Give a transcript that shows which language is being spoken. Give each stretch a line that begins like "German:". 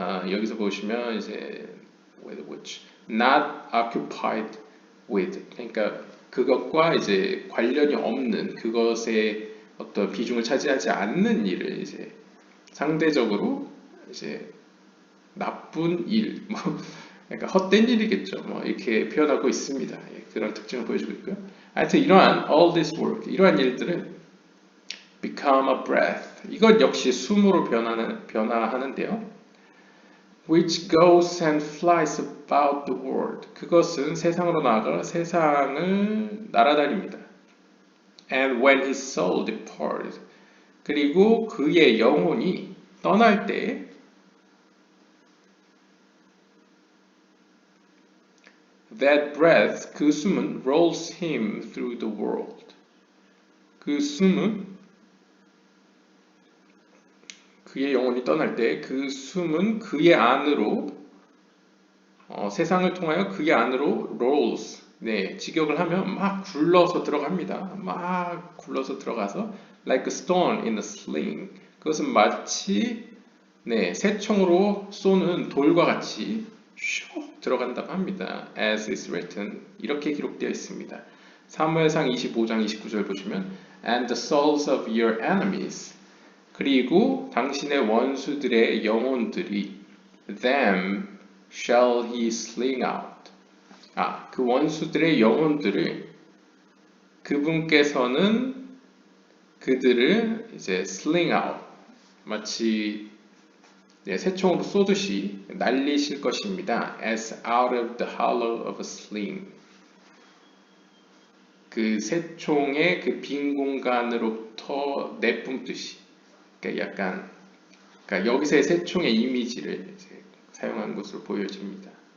Korean: 여기서 보시면 이제
English: with which not occupied with,
Korean: 그러니까 그것과 이제 관련이 없는, 그것에 어떤 비중을 차지하지 않는 일을 이제 상대적으로 이제 나쁜 일, 뭐 그러니까 헛된 일이겠죠. 뭐 이렇게 표현하고 있습니다. 그런 특징을 보여주고 있고요. 하여튼 이러한
English: all this work,
Korean: 이러한 일들은
English: become a breath,
Korean: 이것 역시 숨으로 변화하는데요.
English: which goes and flies about the world,
Korean: 그것은 세상으로 나아가 세상을 날아다닙니다.
English: And when his soul departed,
Korean: 그리고 그의 영혼이 떠날 때
English: That breath,
Korean: 그 숨은
English: rolls him through the world.
Korean: 그 숨은 그의 영혼이 떠날 때 그 숨은 그의 안으로 세상을 통하여 그의 안으로
English: rolls.
Korean: 네, 직역을 하면 막 굴러서 들어갑니다. 막 굴러서 들어가서
English: like a stone in a sling.
Korean: 그것은 마치 새총으로 쏘는 돌과 같이 슉 들어간다고 합니다.
English: As is written.
Korean: 이렇게 기록되어 있습니다. 사무엘상 25장 29절 보시면
English: And the souls of your enemies.
Korean: 그리고 당신의 원수들의 영혼들이
English: them shall he sling out.
Korean: 그 원수들의 영혼들을 그분께서는 그들을 이제
English: sling out.
Korean: 마치 새총으로 쏘듯이 날리실 것입니다.
English: As out of the hollow of a sling.
Korean: 그 새총의 그 빈 공간으로부터 내뿜듯이. 그러니까 여기서의 새총의 이미지를 이제 사용한 것으로 보여집니다.